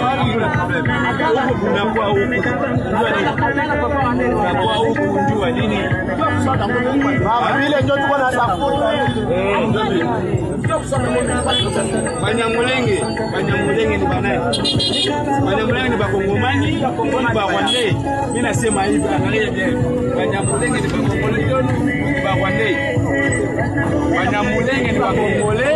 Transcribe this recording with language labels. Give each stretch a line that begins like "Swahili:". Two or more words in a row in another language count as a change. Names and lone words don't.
Swahili: Unakuwa huko unajua nini? ndio tuko na tafuta. Banyamulenge ni banae. Banyamulenge ni bakongomani, bakongomani ba Rwandais. Mimi nasema hivi, angalia je. Banyamulenge ni bakongomani ni ba Rwandais. Banyamulenge ni bakongolais.